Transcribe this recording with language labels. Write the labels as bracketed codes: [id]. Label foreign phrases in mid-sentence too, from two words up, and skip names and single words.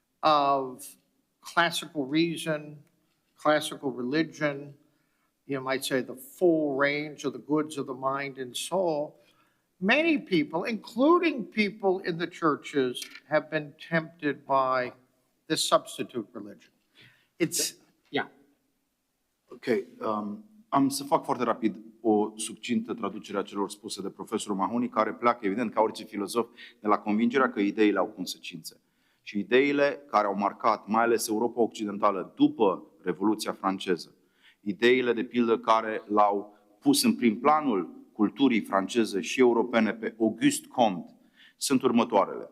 [en] of classical reason, classical religion, you might say the full range of the goods of the mind and soul, many people, including people in the churches, have been tempted by this substitute religion. It's, yeah. [ro] Ok, am să fac foarte rapid o succintă traducere a celor spuse de profesorul Mahoney, care pleacă, evident, ca orice filozof, de la convingerea că ideile au consecințe. Și ideile care au marcat, mai ales Europa Occidentală, după Revoluția franceză, ideile, de pildă, care l-au pus în prim planul culturii franceze și europene pe Auguste Comte, sunt următoarele.